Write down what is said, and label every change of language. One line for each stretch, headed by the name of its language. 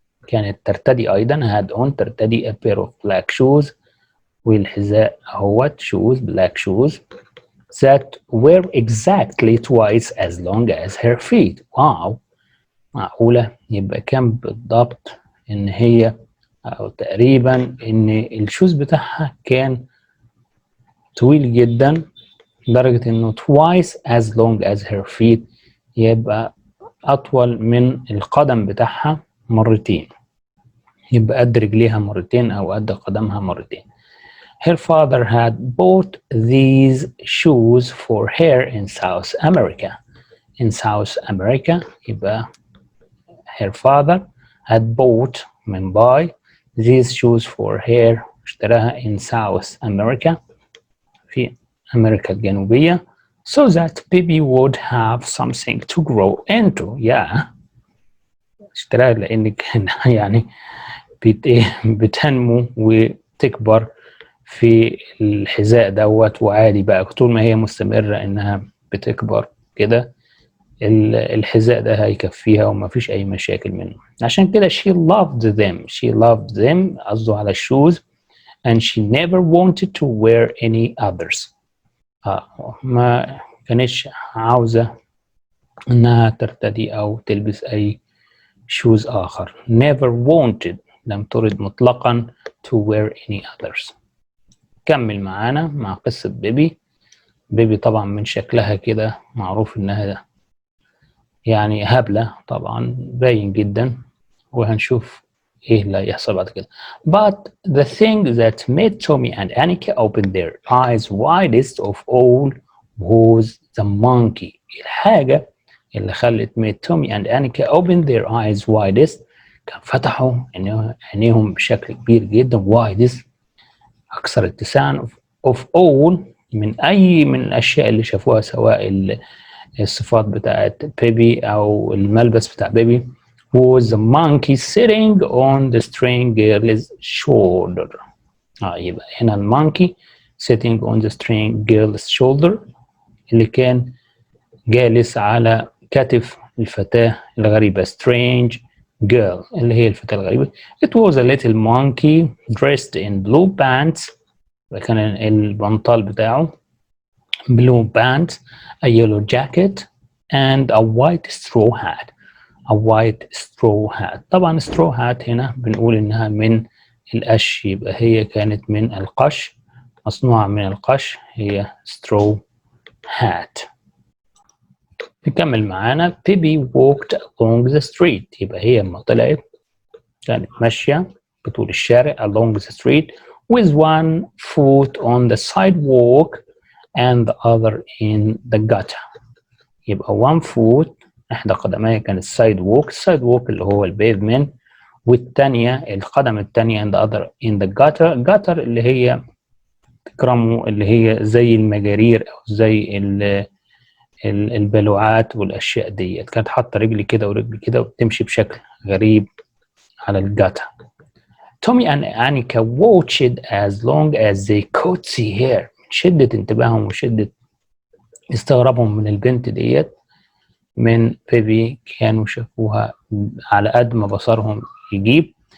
Arabic: كانت ترتدي أيضا
English: had on ترتدي a pair of black shoes
Arabic: والحذاء اهوت
English: shoes black shoes that were exactly twice as long as her feet.
Arabic: واو معقولة يبقى كم بالضبط ان هي او تقريبا ان الشوز بتاعها كان طويل جدا لدرجة انه
English: twice as long as her feet
Arabic: يبقى اطول من القدم بتاعها مرتين، يبقى قد رجليها مرتين او قد قدمها مرتين.
English: Her father had bought these shoes for her in South America. In South America يبقى her father had bought من buy these shoes for her اشتراها in South America
Arabic: في أمريكا الجنوبية
English: so that Pippi would have something to grow into.
Arabic: اشتراها لأن كان يعني بتنمو وتكبر في الحذاء دوت، وعادي بقى طول ما هي مستمرة انها بتكبر كده الحذاء ده هيكفيها وما فيش اي مشاكل منه. عشان كده
English: she loved them
Arabic: قصده على الشوز
English: and she never wanted to wear any others.
Arabic: ما كانتش عاوزة انها ترتدي او تلبس اي شوز اخر.
English: never wanted
Arabic: لم ترد مطلقا
English: to wear any others.
Arabic: كمل معانا مع قصة بيبي طبعا من شكلها كده معروف انها يعني هبلة طبعا باين جدا وهنشوف ايه اللي هيحصل بعد كده.
English: But the thing that made Tommy and Annika open their eyes widest of all was the monkey.
Arabic: الحاجة اللي خلت
English: made Tommy and Annika open their eyes widest
Arabic: كان فتحوا عينيهم بشكل كبير جدا widest أكثر اتساعا of all من الأشياء اللي شافوها سواء الصفات بتاعت بيبي أو الملبس بتاع بيبي
English: was the monkey sitting on the string girl's shoulder.
Arabic: يبقى هنا المونكي
English: sitting on the string girl's shoulder
Arabic: اللي كان جالس على كتف الفتاة الغريبة
English: strange girl
Arabic: اللي هي الفتاة الغريبة.
English: It was a little monkey dressed in blue pants.
Arabic: كان البنطال بتاعه
English: blue pants, a yellow jacket and a white straw hat. A white straw hat.
Arabic: طبعا straw hat هنا بنقول إنها من القش، يبقى هي كانت من القش، مصنوعة من القش، هي straw hat. نكمل معانا.
English: Pippi walked along the street.
Arabic: يبقى هي لما طلعت كانت ماشية بطول الشارع
English: along the street with one foot on the sidewalk and the other in the gutter.
Arabic: يبقى one foot إحدى قدميها كانت sidewalk اللي هو البيفمنت، والتانية القدم التانية
English: and the other in the gutter
Arabic: اللي هي تكرموا اللي هي زي المجارير أو زي البلوعات والأشياء دي. كانت حاطة رجلي كده ورجلي كده وبتمشي بشكل غريب على الجاتا.
English: Tommy and Annika watched as long as they could see her.
Arabic: شدة انتباههم وشدة استغرابهم من البنت ديت من بيبي كانوا شافوها على قد ما بصرهم يجيب.